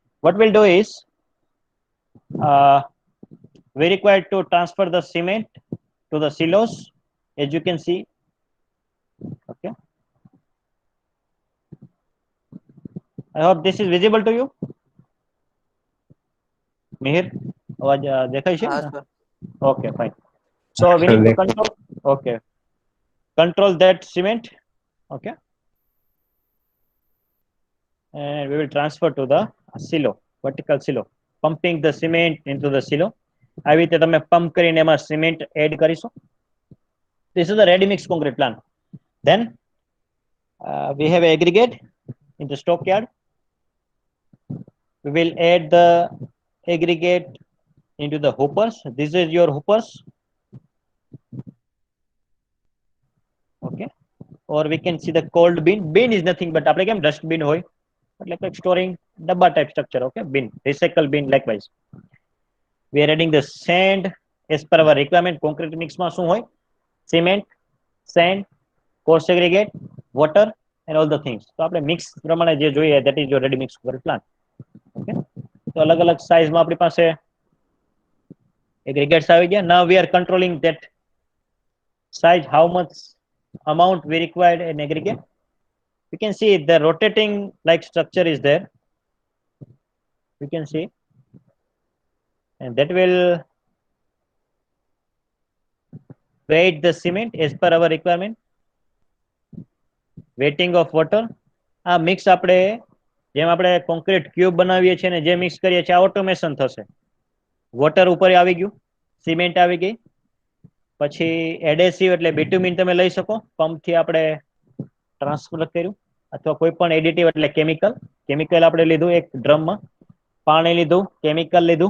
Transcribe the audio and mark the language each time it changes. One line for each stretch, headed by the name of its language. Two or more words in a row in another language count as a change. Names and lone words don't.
English: What we'll do is, we required to transfer the cement to the silos, as you can see. Okay. I hope this is visible to you. Mihir,
Gujarati: અવાજ દેખાય છે? હા સર.
English: Okay, fine. So we need to control. Okay, control that cement. Okay, and we will transfer to the silo, vertical silo, pumping the cement into the silo.
Gujarati: આવી રીતે તમે પંપ કરીને એમાં સિમેન્ટ એડ કરીશું.
English: This is the ready mix concrete plant. Then we have aggregate in the stockyard. We will add the aggregate into the hoopers. This is your hoopers. Okay, or we can see the cold bin. Bin is nothing but
Gujarati: આપણે કેમ
English: dustbin
Gujarati: હોય એટલે કે
English: storing ડબ્બા type structure. Okay, bin, recycle bin likewise. We are adding the sand as per our requirement. Concrete mix
Gujarati: માં શું હોય?
English: Cement, sand, coarse aggregate, water and all the things.
Gujarati: તો આપણે
English: mix
Gujarati: પ્રમાણે જે જોઈએ
English: that is your ready mix concrete plant.
Gujarati: Okay, તો અલગ અલગ size માં આપણી પાસે aggregates આવી ગયા.
English: Now we are controlling that size, how much amount we required in aggregate. You can see the rotating like structure is there. You can see, and that will weight the cement as per our requirement. Weighting of water.
Gujarati: આ મિક્સ આપણે જેમ આપણે
English: concrete cube
Gujarati: બનાવીએ છીએ ને જે મિક્સ કરીએ છીએ આ ઓટોમેશન થશે. વોટર ઉપર આવી ગયું, સિમેન્ટ આવી ગઈ, પછી એડેસિવ એટલે બિટુમિન તમે લઈ શકો, પંપથી આપણે ટ્રાન્સફર કર્યું, અથવા કોઈ પણ એડિટિવ એટલે કેમિકલ આપણે લીધું એક ડ્રમમાં, પાણી લીધું, કેમિકલ લીધું.